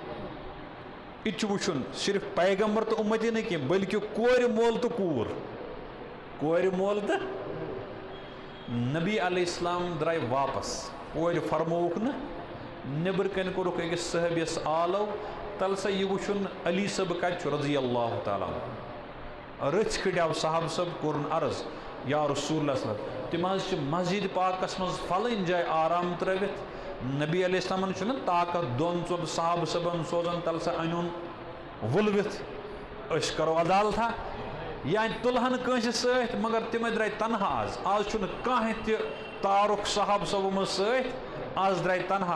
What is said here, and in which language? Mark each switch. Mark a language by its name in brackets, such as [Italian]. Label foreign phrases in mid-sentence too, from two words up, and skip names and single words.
[Kashmiri] یہِ چھُ وٕچھُن صرف پیغمبر تہٕ اُمتی نہٕ کینٛہہ بلکہِ کورِ مول تہٕ کوٗر کورِ مول تہٕ نبی علیہ السلام درٛاے واپس. کورِ فرمووُکھ نہٕ نٮ۪برٕ کَنۍ کوٚرُکھ أکِس صحٲبِیَس آلو تل سا یہِ وٕچھُن علی صٲب کتہِ چھُ رضی اللہ تعالیٰ رٕژھۍ کھٔڑۍ آو صاحب صٲب کوٚرُن عرض یا رسول اللہ صلی اللہ علیہ وسلم تِم حظ چھِ مسجد پاکس منٛز پھلٲنۍ جایہِ آرام ترٲوِتھ. نبی علیہ السلامن چھُنہٕ طاقت دۄن ژۄن صاحب صٲبن سوزان تل سا أنۍہُن وُلوِتھ أسۍ کرو عدالتھا یا تُلہن کٲنٛسہِ سۭتۍ مگر تِمے درٛاے تنہا آز چھُنہٕ کانٛہہ تہِ تارُک صاحب صٲبو منٛز سۭتۍ آز درٛاے تنہا.